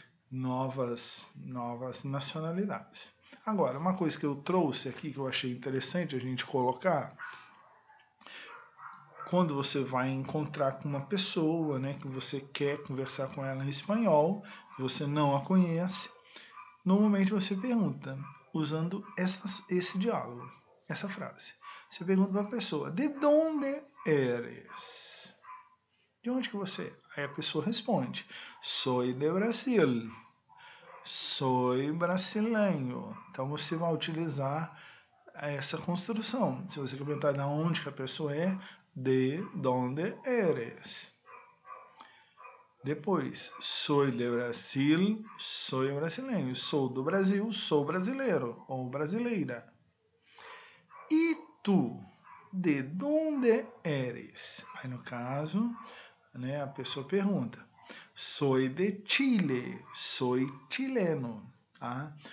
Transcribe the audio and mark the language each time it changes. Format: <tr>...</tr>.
<pt>Novas nacionalidades. Agora, uma coisa que eu trouxe aqui que eu achei interessante a gente colocar, quando você vai encontrar com uma pessoa, né, que você quer conversar com ela em espanhol, que você não a conhece, normalmente você pergunta, usando esse diálogo. essa frase. Você pergunta para a pessoa,</pt> <es>de onde eres?</es> <pt>De onde que você é? Aí a pessoa responde,</pt> <es>soy de Brasil, soy brasileño.</es> <pt>Então você vai utilizar essa construção. Se você quer perguntar de onde que a pessoa é,</pt> <es>de onde eres? Depois, soy de Brasil, soy brasileño.</es> <pt>Sou do Brasil, sou brasileiro ou brasileira.</pt> <es>E tu, de onde eres?</es> <pt>Aí no caso, né, a pessoa pergunta,</pt> <es>soy de Chile, soy chileno.</es> <pt>Tá?</pt>